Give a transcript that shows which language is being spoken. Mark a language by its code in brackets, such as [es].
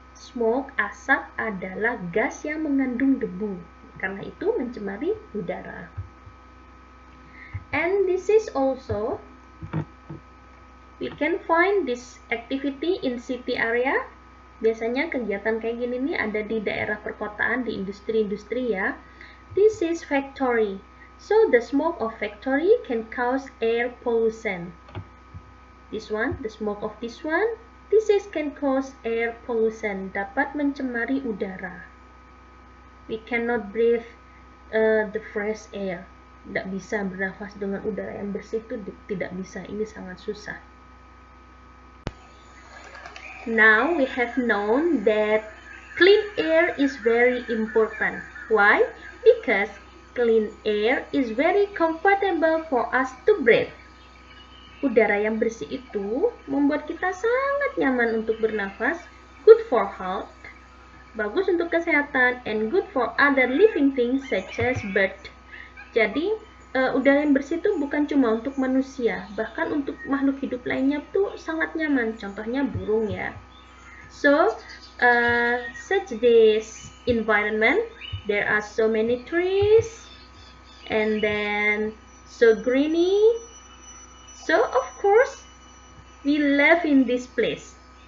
[id] Smoke, asap adalah gas yang mengandung debu. Karena itu mencemari udara. [en] And this is also, we can find this activity in city area. [id] Biasanya kegiatan kayak gini nih ada di daerah perkotaan, di industri-industri ya. [en] This is factory. So the smoke of factory can cause air pollution. This one, the smoke of this one, this is can cause air pollution. [id] Dapat mencemari udara. [en] We cannot breathe the fresh air. [id] Tidak bisa bernafas dengan udara yang bersih itu tidak bisa. Ini sangat susah. [en] Now we have known that clean air is very important. Why? Because clean air is very comfortable for us to breathe. [id] Udara yang bersih itu membuat kita sangat nyaman untuk bernafas, [en] good for health, [id] bagus untuk kesehatan, [en] and good for other living things such as bird. [id] Jadi, udara yang bersih itu bukan cuma untuk manusia, bahkan untuk makhluk hidup lainnya tuh sangat nyaman. Contohnya burung ya. [en] So, such this environment, there are so many trees, and then so greeny. So, of course, we live in this place.